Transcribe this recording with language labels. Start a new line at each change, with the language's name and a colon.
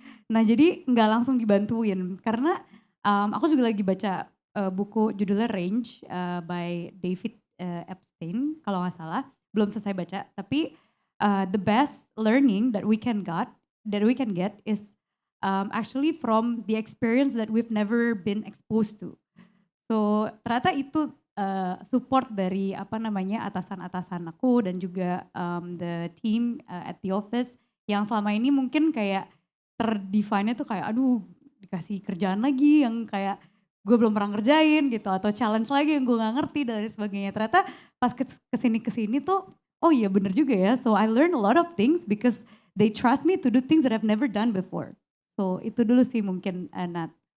Indonesian: Nah jadi nggak langsung dibantuin karena aku juga lagi baca buku judulnya Range by David Epstein kalau nggak salah, belum selesai baca. Tapi
English: the best learning that we can get is actually from the experience that we've never been exposed to. So
Indonesian: ternyata itu support dari apa namanya atasan-atasan aku dan juga
English: the team at the office
Indonesian: yang selama ini mungkin kayak terdefine-nya tuh kayak aduh dikasih kerjaan lagi yang kayak gue belum pernah ngerjain gitu atau challenge lagi yang gue nggak ngerti dan lain sebagainya. Ternyata pas kesini tuh oh iya bener juga ya.
English: So I learn a lot of things because they trust me to do things that I've never done before. So
Indonesian: itu dulu sih mungkin Nat.